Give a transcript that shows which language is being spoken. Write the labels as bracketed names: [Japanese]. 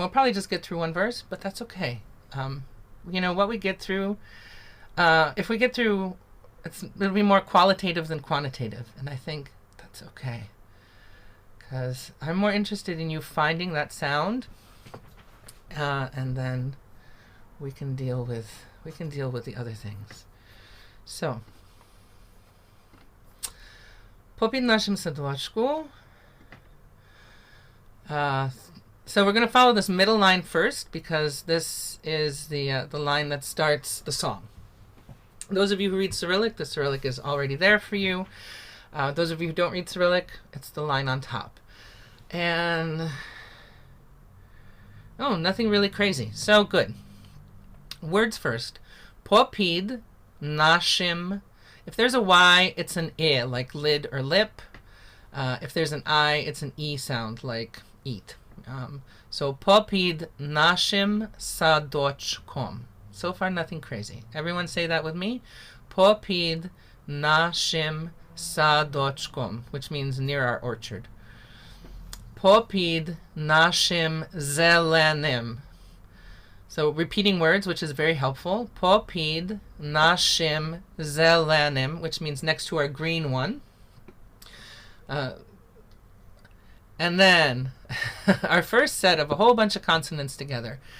[English] We'll probably just get through one verse, but that's okay. You know, what we get through, if we get through, it'll be more qualitative than quantitative, and I think that's okay. Because I'm more interested in you finding that sound, and then we can deal with the other things. [Ukrainian] So, Popід нашим садочку. [English] So we're going to follow this middle line first, because this is the line that starts the song. Those of you who read Cyrillic, the Cyrillic is already there for you. Those of you who don't read Cyrillic, it's the line on top. And, oh, nothing really crazy. So good. Words first. [Ukrainian] Popід нашим. [English] If there's a Y, it's an I, like lid or lip. If there's an I, it's an E sound, like eat. [Ukrainian] So, popід нашим садочком. [English] So far, nothing crazy. Everyone say that with me. [Ukrainian] Popід нашим садочком, [English] which means near our orchard. [Ukrainian] Popід нашим зеленим. [English] So repeating words, which is very helpful. [Ukrainian] Popід нашим зеленим, [English] which means next to our green one. And then our first set of a whole bunch of consonants together.